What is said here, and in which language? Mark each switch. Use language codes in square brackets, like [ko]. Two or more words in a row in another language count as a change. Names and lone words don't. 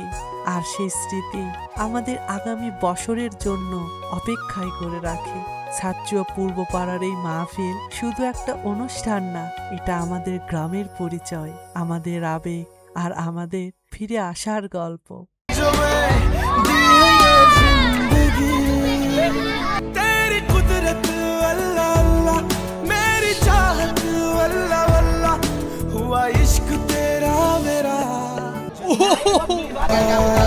[bn] আর সেই স্মৃতি আমাদের আগামী বছরের জন্য অপেক্ষায় করে রাখে। ছাত্রীয় পূর্ব পাড়ার এই মাহফিল শুধু একটা অনুষ্ঠান না, এটা আমাদের গ্রামের পরিচয়, আমাদের আবেগ আর আমাদের ফিরে আসার গল্প। [hi] तेरी कुदरत अल्लाह अल्लाह, मेरी चाहत अल्लाह अल्लाह, हुआ इश्क तेरा मेरा।